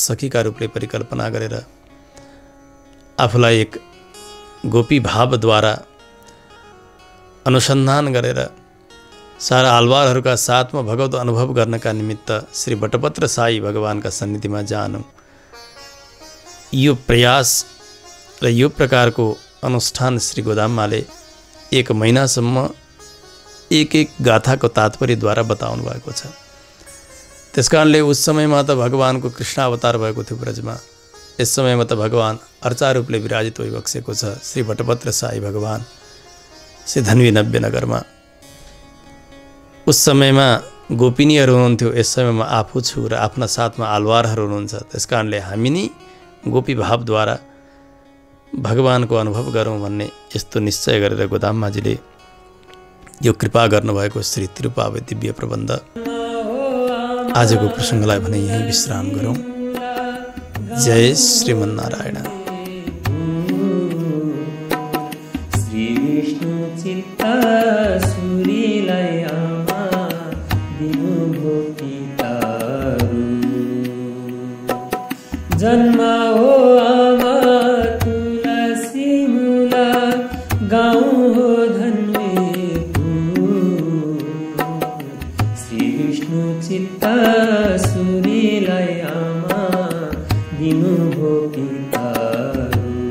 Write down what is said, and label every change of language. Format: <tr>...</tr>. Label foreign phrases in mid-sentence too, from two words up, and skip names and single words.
<ne>सखीका रूपले परिकल्पना गरेर आफूलाई एक गोपी भावद्वारा अनुसन्धान गरेर सारा आलवारहरूका साथमा भगवत अनुभव गर्नका निमित्त श्री बटपत्र साई भगवानका सन्निधिमा जानु, यो प्रयास र यो प्रकारको अनुष्ठान श्री गोदाममाले 1 महिनासम्म एक गाथाको तात्पर्यद्वारा बताउनु भएको छ। त्यसकारणले उस समयमा त भगवानको कृष्ण अवतार भएको थियो ब्रजमा, यस समयमा त भगवान अर्चा रूपले विराजित भइबसेको छ। श्री बटपत्र साई भगवान श्री धन्वी नव्य नगरमा उस समयमा गोपिनीहरू हुनुहुन्थ्यो, यस समयमा आफू छु र आफ्ना साथमा आलवारहरू हुनुहुन्छ। त्यसकारणले हामी नै गोपी भावद्वारा भगवानको अनुभव गरौँ भन्ने यस्तो निश्चय गरेर गोदाममाजीले यो कृपा गर्नुभएको श्री तिरुप्पावै दिव्य प्रबन्ध। आजको प्रसङ्गलाई भने यही विश्राम गरौँ। जय श्रीमन्नारायण। श्री विष्णु चित्ता सूरीलाई आमा दिनुभो पिताहरू, जन्मा हो आमा तुलसी मूला गाउँ हो चित्ता सूरीलाई आमा दिनुभो पिताहरू।</ne>